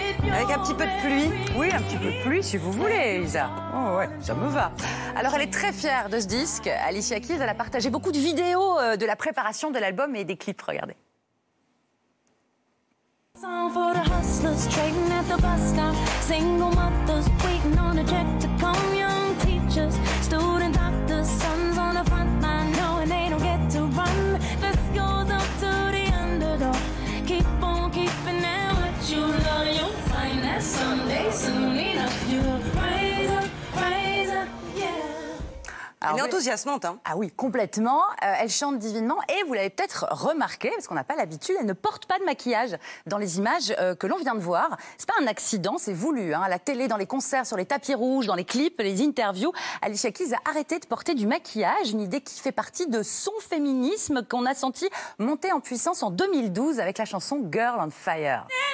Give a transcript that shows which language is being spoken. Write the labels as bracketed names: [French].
[French] Avec un petit peu de pluie. Oui, un petit peu de pluie si vous voulez, Isa. Oh ouais, ça me va. Alors elle est très fière de ce disque. Alicia Keys, elle a partagé beaucoup de vidéos de la préparation de l'album et des clips. Regardez. [English] For the hustlers trading at the bus stop, single mothers waiting on a check to come, young teachers, student doctors, sons on the front line knowing they don't get to run. This goes up to the underdog. Keep on keeping it what you love. You'll find that someday, soon enough, you'll rise up, yeah. [French] Alors, elle est enthousiasmante, hein. Ah oui, complètement. Elle chante divinement et vous l'avez peut-être remarqué, parce qu'on n'a pas l'habitude, elle ne porte pas de maquillage dans les images que l'on vient de voir. C'est pas un accident, c'est voulu. Hein. À la télé, dans les concerts, sur les tapis rouges, dans les clips, les interviews, Alicia Keys a arrêté de porter du maquillage, une idée qui fait partie de son féminisme qu'on a senti monter en puissance en 2012 avec la chanson Girl on Fire.